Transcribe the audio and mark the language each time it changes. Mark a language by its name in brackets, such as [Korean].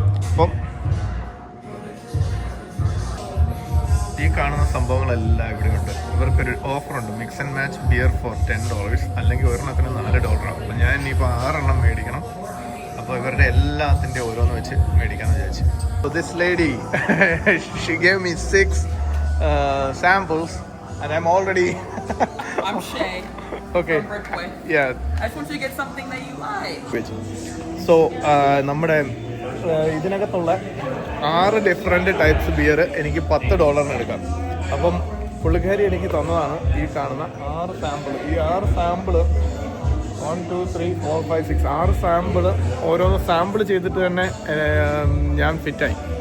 [Malayalam] അപ്പം ഈ കാണുന്ന സംഭവങ്ങളെല്ലാം ഇവിടെയുണ്ട്. ഇവർക്കൊരു ഓഫറുണ്ട്, [English] mix and match beer for [Malayalam] $10, അല്ലെങ്കിൽ ഒരെണ്ണത്തിന് $4 ആവും. അപ്പോൾ ഞാൻ ഇനിയിപ്പോൾ 6 എണ്ണം മേടിക്കണം. അപ്പോൾ ഇവരുടെ എല്ലാത്തിൻ്റെ ഓരോന്ന് വെച്ച് മേടിക്കാമെന്ന് വിചാരിച്ചു. [English] So this lady, she gave me 6 samples and I'm already I'm Shay. okay. From Brickway. Yeah. I just want you to get something that you like. [Malayalam] So നമ്മുടെ ഇതിനകത്തുള്ള 6 ഡിഫറെൻറ്റ് ടൈപ്സ് ബിയർ എനിക്ക് $10 എടുക്കാം. അപ്പം പുള്ളിക്കാരി എനിക്ക് തന്നതാണ് ഈ കാണുന്ന 6 സാമ്പിൾ. ഈ 6 സാമ്പിൾ 1 2 3 4 5 6 6 സാമ്പിൾ ഓരോന്ന് സാമ്പിൾ ചെയ്തിട്ട് തന്നെ ഞാൻ ഫിറ്റായി.